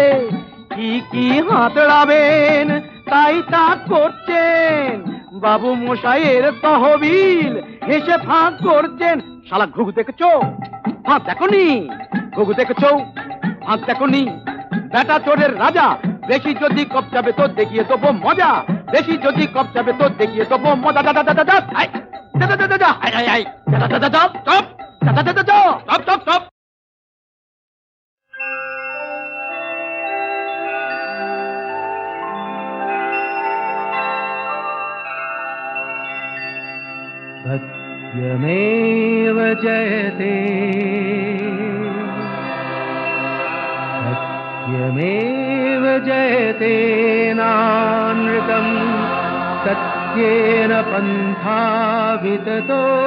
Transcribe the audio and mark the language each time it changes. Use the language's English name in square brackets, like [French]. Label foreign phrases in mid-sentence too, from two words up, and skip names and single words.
[Bangla] কি কি হাতড়াবেন তাই তা করছেন বাবু মশাইয়ের তহবিল হেসে ফাঁক করছেন শালা ঘুঘু দেখেছো ফাঁক দেখনি ঘুঘু দেখেছো ফাঁক দেখনি বেটা চোরের রাজা বেশি যদি কপচাবে তো দেখিয়ে দেবো মজা বেশি যদি কপচাবে তো দেখিয়ে দেবো মজা দাদা দাদা দাদা দাদা দাদা দাদা দাদা দাদা দাদা স্টপ দাদা দাদা দাদা [English] stop stop stop [Sanskrit] सत्यमेव जयते सत्यमेव जयते नानृतम् सत्येन पन्था विततो